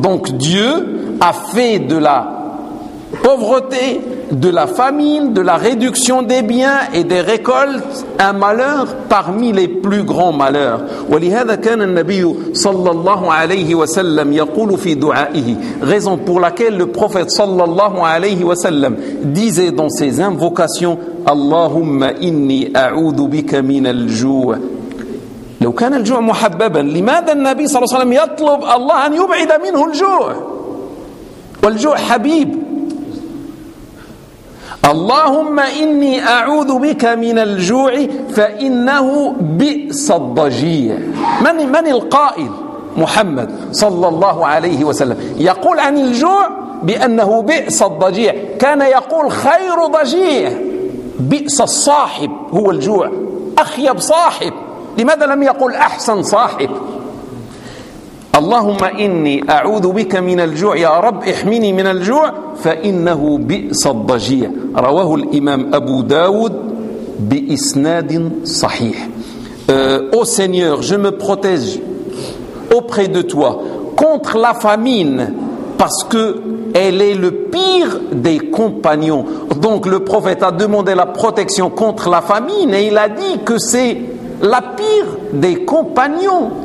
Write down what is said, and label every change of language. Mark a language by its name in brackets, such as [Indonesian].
[French] Donc Dieu a fait de la pauvreté, de la famine, de la réduction des biens et des récoltes un malheur parmi les plus grands malheurs. [Arabic] ولهذا كان النبي صلى الله عليه وسلم يقول في دعائه. [French] Raison pour laquelle le prophète صلى الله عليه وسلم disait dans ses invocations [Arabic] اللهم إني أعوذ بك من الجوع. لو كان الجوع محببا لماذا النبي صلى الله عليه وسلم يطلب الله أن يبعد منه الجوع والجوع حبيب؟ اللهم إني أعوذ بك من الجوع فإنه بئس الضجيع. من القائل؟ محمد صلى الله عليه وسلم يقول عن الجوع بأنه بئس الضجيع، كان يقول خير ضجيع، بئس الصاحب هو الجوع، أخيب صاحب. لماذا لم يقل أحسن صاحب؟ اللهم إني أعوذ بك من الجوع، يا رب احمني من الجوع، فإنه بئس الضجيع. رواه الإمام أبو داود بإسناد صحيح. [French] Ô Seigneur, je me protège auprès de toi contre la famine parce que elle est le pire des compagnons. Donc le prophète a demandé la protection contre la famine et il a dit que c'est la pire des compagnons.